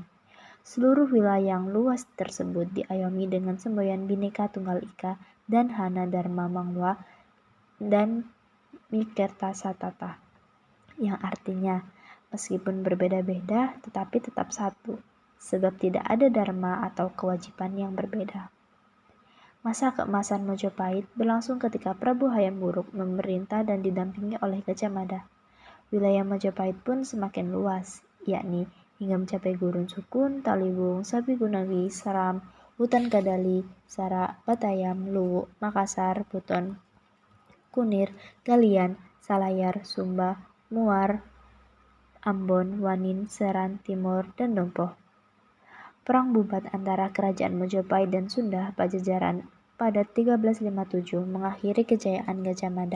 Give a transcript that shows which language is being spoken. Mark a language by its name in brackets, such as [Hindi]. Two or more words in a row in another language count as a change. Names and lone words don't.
[Indonesian] Seluruh wilayah yang luas tersebut diayomi dengan semboyan Bhinneka Tunggal Ika dan Hana Dharma Mangwa dan Mikerta Satata, yang artinya meskipun berbeda-beda tetapi tetap satu, sebab tidak ada dharma atau kewajiban yang berbeda. Masa keemasan Mojopahit berlangsung ketika Prabu Hayam Wuruk memerintah dan didampingi oleh Gajah Mada. Wilayah Majapahit pun semakin luas, yakni hingga mencapai Gurun Sukun, Taliwung, Sabi Gunawi, Seram, Hutan Kadali, Sarak, Batayam, Luwu, Makassar, Buton, Kunir, Galian, Salayar, Sumba, Muar, Ambon, Wanin, Seran, Timur, dan Dompo. Perang bubat antara kerajaan Majapahit dan Sunda Pajajaran pada 1357 mengakhiri kejayaan Gajah Mada.